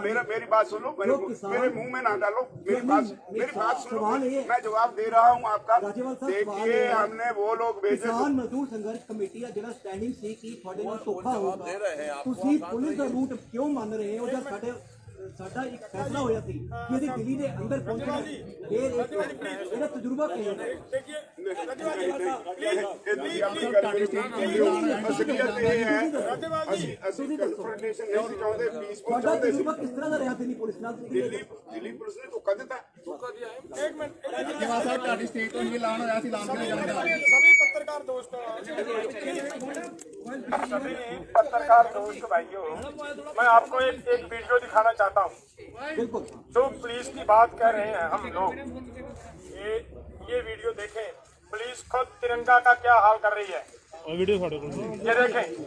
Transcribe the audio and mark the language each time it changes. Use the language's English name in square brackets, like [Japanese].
[Hindi] मेरी बात सुनो, मेरे मुंह में ना डालो, मेरी बात सुनो, मैं जवाब दे रहा हूँ आपका। देखिए हमने वो लोग भेजे, [Punjabi] किसान मजदूर संघर्ष कमेटी या जिला स्टैंडिंग सी की थोड़े नाल धोखा होगा, ਤੁਸੀਂ ਪੁਲਿਸ ਦਾ ਰੂਟ ਕਿਉਂ ਮੰਨ ਰਹੇ ਹੋ? ਜਦ ਸਾਡਾ ਇੱਕ ਫੈਸਲਾ ਹੋਇਆ ਸੀ ਕਿ ਇਹਦੀ ਦਿੱਲੀ ਦੇ ਅੰਦਰ ਪਹੁੰਚਣਾ, ਇਹਦਾ ਤਜਰਬਾ ਕੀ ਹੈ? ਤੁਹਾਡਾ ਤਜਰਬਾ ਕਿਸ ਤਰ੍ਹਾਂ ਦਾ ਰਿਹਾ ਦਿੱਲੀ ਪੁਲਿਸ ਨਾਲ? ਦਿੱਲੀ ਪੁਲਿਸ ਨੇ ਧੋਖਾ ਦਿੱਤਾ। ਤੁਹਾਡੀ ਸਟੇਟ ਤੋਂ ਵੀ ਐਲਾਨ ਹੋਇਆ ਸੀ ਲਾਲ ਕਿਲੇ ਜਾਣ ਦਾ। [Hindi] पत्रकार दोस्तों, सभी पत्रकार दोस्त भाइयों, मैं आपको एक वीडियो दिखाना चाहता हूँ। जो पुलिस की बात कर रहे हैं हम लोग, ये वीडियो देखें। पुलिस खुद तिरंगा का क्या हाल कर रही है, ये देखें, ये देखें।